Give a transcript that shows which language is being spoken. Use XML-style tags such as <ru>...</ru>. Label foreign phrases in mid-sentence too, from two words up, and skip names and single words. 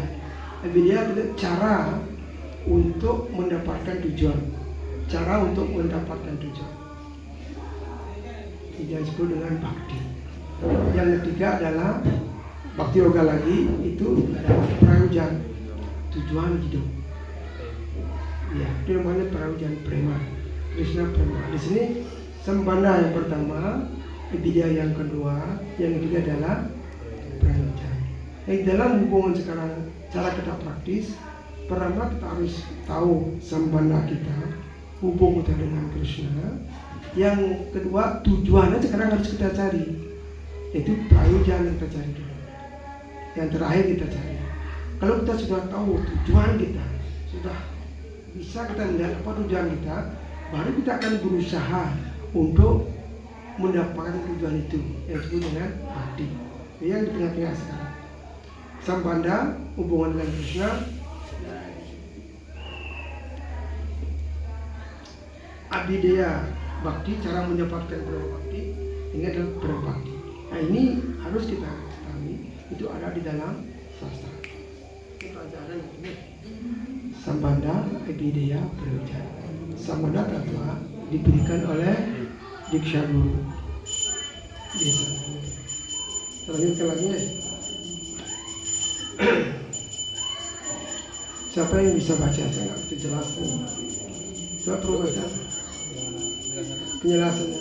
<id>Abhidheya itu cara untuk mendapatkan tujuan. Yang disebut dengan Bhakti. Yang ketiga adalah Bhakti Yoga lagi itu adalah prayojan, tujuan hidup. Ya, itu namanya</id> <sa>prayojan prema.</sa> <id>Krishna prema. Di sini Sambandha yang pertama, Abhidheya yang kedua, yang ketiga adalah prayojan. Dalam hubungan sekarang, cara kita praktis, pertama kita harus tahu Sambandha kita, hubungan kita dengan Krishna. Yang kedua, tujuannya sekarang harus kita cari, yaitu prayojan yang kita cari dulu. Yang terakhir kita cari. Kalau kita sudah tahu tujuan kita, sudah bisa kita melihat apa tujuan kita, baru kita akan berusaha untuk mendapatkan tujuan itu yang disebut dengan bhakti. Yang di tengah-tengah sekarang. Sambandha, hubungan dengan Krishna. Abhidheya, bhakti, cara mendapatkan bhakti, ini adalah berbhakti. Nah ini harus kita ketahui, itu ada di dalam sastra. Ini pelajaran ini.</id> <sa>Sambandha, Abhidheya, prayojan. Sambandha Tattva</sa> <id>diberikan oleh</id> <sa>Diksha Guru.</sa> <id>Selanjutnya lagi ya. Siapa yang bisa baca? Saya nggak begitu jelas nih. Coba perlu baca penjelasannya.</id>